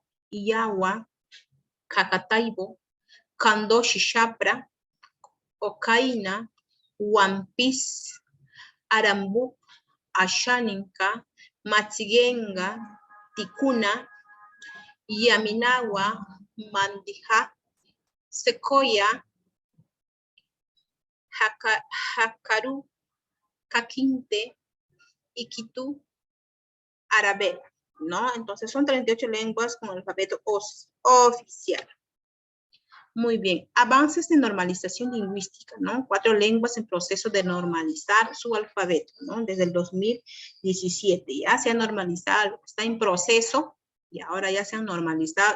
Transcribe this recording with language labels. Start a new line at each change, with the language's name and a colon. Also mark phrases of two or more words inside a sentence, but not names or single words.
Spanish: Iyawa, Cacataibo, Kandoshi Shapra, Ocaina, Wampis, Arambu, Ashaninka, Matzigenga, Ticuna, Yaminawa, Mandija, Secoya, Hakaru, Caquinte, Iquitu, Arabela, ¿no? Entonces son 38 lenguas con el alfabeto oficial. Muy bien, avances de normalización lingüística, ¿no? 4 lenguas en proceso de normalizar su alfabeto, ¿no? Desde el 2017 ya se ha normalizado, está en proceso y ahora ya se han normalizado.